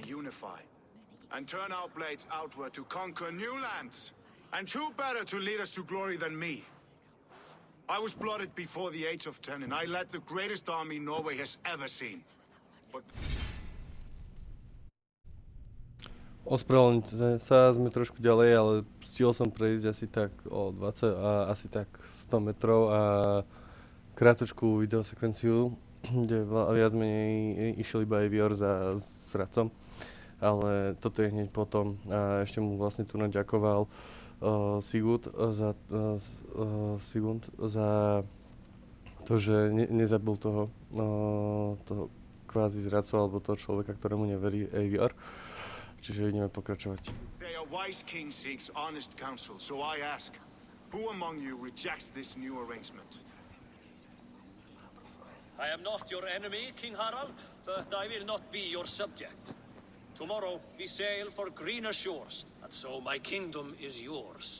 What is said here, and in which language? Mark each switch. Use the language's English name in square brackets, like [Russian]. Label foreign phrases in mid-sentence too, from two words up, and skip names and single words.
[English] unify and turn our blades outward to conquer new lands. And who better to lead us to glory than me? I was blooded before the age of 10, and I led the greatest army Norway has ever seen. But... [Slovak] Ospravedlňte sa, sme trošku ďalej, ale stihol som prejsť asi tak o 20 a asi tak 100 metrov a krátku videosekvenciu, kde viac menej išiel iba Eivor za zradcom, ale toto je hneď potom a ešte mu vlastne tu naďakoval Sigurd za to, že nezabil toho kvázi zradcu alebo toho človeka, ktorému neverí Eivor. Čiže ideme pokračovať. [English] A wise king seeks honest counsel, so I ask, who among you rejects this new arrangement? I am not your enemy, King Harald, but I will not be your subject. Tomorrow we sail for greener shores, and so my kingdom is yours.